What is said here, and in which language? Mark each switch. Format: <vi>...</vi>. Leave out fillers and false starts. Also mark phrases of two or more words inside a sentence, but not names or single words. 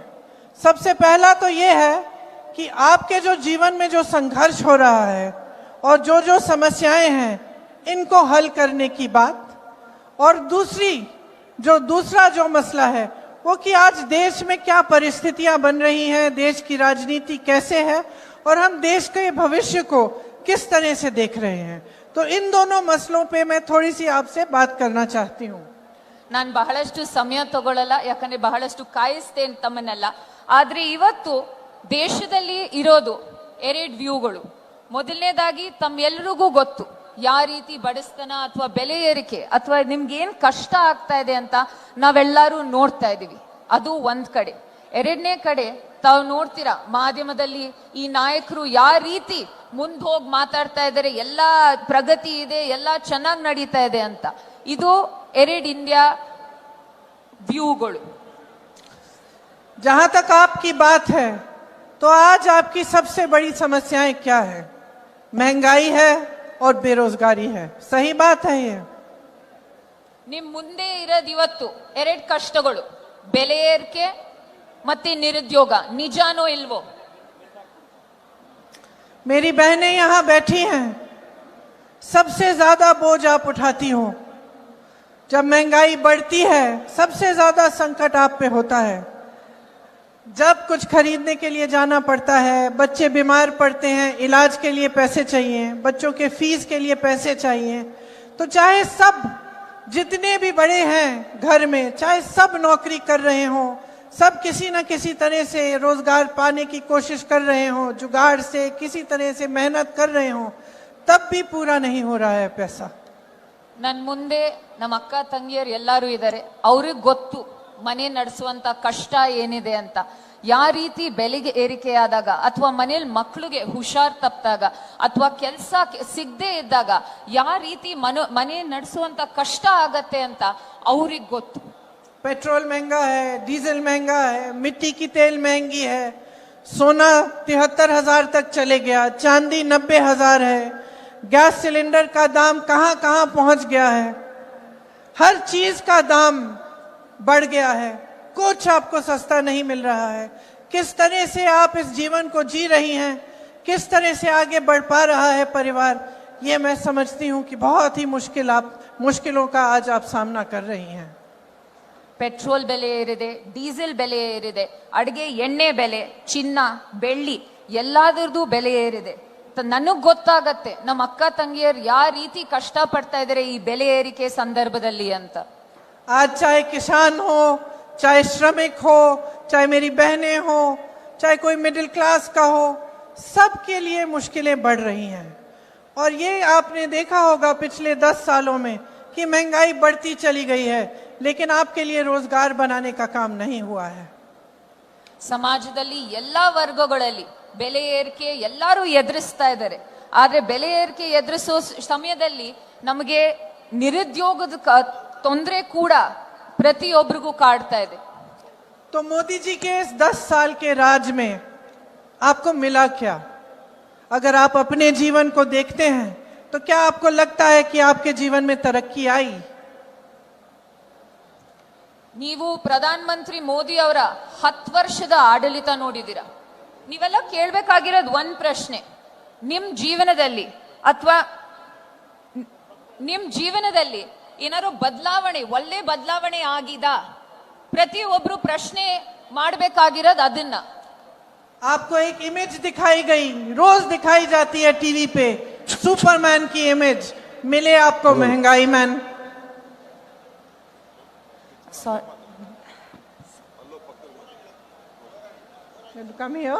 <hi>सबसे पहला तो ये है कि आपके जो जीवन में जो संघर्ष हो रहा है और जो समस्याएं हैं इनको हल करने की बात, और दूसरा जो मसला है वो कि आज देश में क्या परिस्थितियां बन रही हैं, देश की राजनीति कैसे है, और हम देश के भविष्य को किस तरह से देख रहे हैं. तो इन दोनों मसलों पे मैं थोड़ी सी आपसे बात करना चाहती हूँ.</hi> <kn>ನಾನು ಬಹಳಷ್ಟು ಸಮಯ ತಗೊಳ್ಳಲ್ಲ, ಯಾಕಂದ್ರೆ ಬಹಳಷ್ಟು ಕಾಯಿಸ್ತೇನೆ ತಮ್ಮನ್ನೆಲ್ಲ. ಆದ್ರೆ ಇವತ್ತು ದೇಶದಲ್ಲಿ ಇರೋದು 2 ವ್ಯೂಗಳು. ಮೊದಲನೇದಾಗಿ ತಮ್ಮೆಲ್ಲರಿಗೂ ಗೊತ್ತು ಯಾವ ರೀತಿ ಬಡಸ್ತನ ಅಥವಾ ಬೆಲೆ ಏರಿಕೆ ಅಥವಾ ನಿಮ್ಗೆ ಏನ್ ಕಷ್ಟ ಆಗ್ತಾ ಇದೆ ಅಂತ ನಾವೆಲ್ಲರೂ ನೋಡ್ತಾ ಇದೀವಿ. ಅದು ಒಂದ್ ಕಡೆ. ಎರಡನೇ ಕಡೆ ತಾವು ನೋಡ್ತೀರಾ ಮಾಧ್ಯಮದಲ್ಲಿ ಈ ನಾಯಕರು ಯಾವ ರೀತಿ ಮುಂದೆ ಹೋಗಿ ಮಾತಾಡ್ತಾ ಇದ್ದಾರೆ, ಎಲ್ಲಾ ಪ್ರಗತಿ ಇದೆ, ಎಲ್ಲಾ ಚೆನ್ನಾಗಿ ನಡೀತಾ ಇದೆ ಅಂತ. ಇದು 2 ಇಂಡಿಯಾ ವ್ಯೂಗಳು.</kn> <hi>जहां तक आपकी बात है तो आज आपकी सबसे बड़ी समस्याएं क्या है? महंगाई है और बेरोजगारी है. सही बात है ये?</hi> <kn>ನಿಮ್ ಮುಂದೆ ಇರೋದು ಇವತ್ತು 2 ಕಷ್ಟಗಳು, ಬೆಲೆ ಏರಿಕೆ ಮತ್ತೆ ನಿರುದ್ಯೋಗ. ನಿಜಾನೋ ಇಲ್ವೋ?</kn> <hi>मेरी बहनें यहां बैठी हैं, सबसे ज्यादा बोझ आप उठाती हो. जब महंगाई बढ़ती है सबसे ज्यादा संकट आप पे होता है. जब कुछ खरीदने के लिए जाना पड़ता है, बच्चे बीमार पड़ते हैं, इलाज के लिए पैसे चाहिए, बच्चों के फीस के लिए पैसे चाहिए, तो चाहे सब जितने भी बड़े हैं घर में, चाहे सब नौकरी कर रहे हों, सब किसी न किसी तरह से रोजगार पाने की कोशिश कर रहे हों, जुगाड़ से किसी तरह से मेहनत कर रहे हों, तब भी पूरा नहीं हो रहा है पैसा.</hi> <kn>ನನ್ ಮುಂದೆ ನಮ್ಮ ಅಕ್ಕ ತಂಗಿಯರು ಎಲ್ಲರೂ ಇದ್ದಾರೆ. ಅವ್ರಿಗೆ ಗೊತ್ತು ಮನೆ ನಡೆಸುವಂತ ಕಷ್ಟ ಏನಿದೆ ಅಂತ. ಯಾವ ರೀತಿ ಬೆಲೆಗೆ ಏರಿಕೆ ಆದಾಗ, ಅಥವಾ ಮನೇಲಿ ಮಕ್ಕಳಿಗೆ ಹುಷಾರ್ ತಪ್ಪಿದಾಗ, ಅಥವಾ ಕೆಲಸ ಸಿಗದೆ ಇದ್ದಾಗ ಯಾವ ರೀತಿ ಮನೆ ನಡೆಸುವಂತ ಕಷ್ಟ ಆಗತ್ತೆ ಅಂತ ಅವ್ರಿಗೆ ಗೊತ್ತು.</kn> <hi>पेट्रोल महंगा है, डीजल महंगा है, मिट्टी की तेल महंगी है, सोना 73,000 तक चले गया, चांदी 90,000 है,</hi> <en>gas cylinder</en> <hi>का दाम कहां कहां पहुंच गया है, हर चीज का दाम बढ़ गया है, कुछ आपको सस्ता नहीं मिल रहा है. किस तरह से आप इस जीवन को जी रही हैं, किस तरह से आगे बढ़ पा रहा है परिवार, ये मैं समझती हूं कि बहुत ही मुश्किलों का आज आप सामना कर रही हैं.</hi> <kn>ಪೆಟ್ರೋಲ್ ಬೆಲೆ ಏರಿದೆ, ಡೀಸೆಲ್ ಬೆಲೆ ಏರಿದೆ, ಅಡುಗೆ ಎಣ್ಣೆ ಬೆಲೆ, ಚಿನ್ನ ಬೆಳ್ಳಿ ಎಲ್ಲಾದ್ರದ್ದು ಬೆಲೆ ಏರಿದೆ. ನನಗ್ ಗೊತ್ತಾಗತ್ತೆ ನಮ್ಮ ಅಕ್ಕ ತಂಗಿಯರು ಯಾವ ರೀತಿ ಕಷ್ಟ ಪಡ್ತಾ ಇದಾರೆ ಈ ಬೆಲೆ ಏರಿಕೆ ಸಂದರ್ಭದಲ್ಲಿ ಅಂತ.</kn> <hi>आज चाहे किसान हो, चाहे श्रमिक हो, चाहे मेरी बहनें हो, चाहे कोई</hi> <en>middle class</en> <hi>का हो, सबके लिए मुश्किलें बढ़ रही हैं. और ये आपने देखा होगा पिछले 10 सालों में कि महंगाई बढ़ती चली गई है, लेकिन आपके लिए रोजगार बनाने का काम नहीं हुआ है.</hi> <kn>ಸಮಾಜದಲ್ಲಿ ಎಲ್ಲಾ ವರ್ಗಗಳಲ್ಲಿ ಬೆಲೆ ಏರಿಕೆ ಎಲ್ಲರೂ ಎದುರಿಸ್ತಾ ಇದ್ದಾರೆ. ಆದ್ರೆ ಬೆಲೆ ಏರಿಕೆ ಎದುರಿಸೋ ಸಮಯದಲ್ಲಿ ನಮಗೆ ನಿರುದ್ಯೋಗದ ತೊಂದರೆ ಕೂಡ ಪ್ರತಿಯೊಬ್ಬರಿಗೂ ಕಾಡ್ತಾ ಇದೆ.</kn> <hi>तो मोदी जी के इस 10 साल के राज में आपको मिला क्या? अगर आप अपने जीवन को देखते हैं तो क्या आपको लगता है कि आपके जीवन में तरक्की आई?</hi> <kn>ನೀವು ಪ್ರಧಾನ ಮಂತ್ರಿ ಮೋದಿ ಅವರ 10 ವರ್ಷದ ಆಡಳಿತ ನೋಡಿದ್ದೀರಾ. ನೀವೆಲ್ಲ ಕೇಳ್ಬೇಕಾಗಿರೋದು ಒಂದ್ ಪ್ರಶ್ನೆ, ನಿಮ್ ಜೀವನದಲ್ಲಿ ಏನಾದ್ರು ಬದಲಾವಣೆ, ಒಳ್ಳೆ ಬದಲಾವಣೆ ಆಗಿದಾ? ಪ್ರತಿಯೊಬ್ರು ಪ್ರಶ್ನೆ ಮಾಡ್ಬೇಕಾಗಿರೋದು ಅದನ್ನ.</kn> <hi>आपको एक इमेज दिखाई गई, रोज दिखाई जाती है टीवी पे, सुपरमैन की इमेज, मिले आपको महंगाई मैन?</hi> <en>Come here.</en>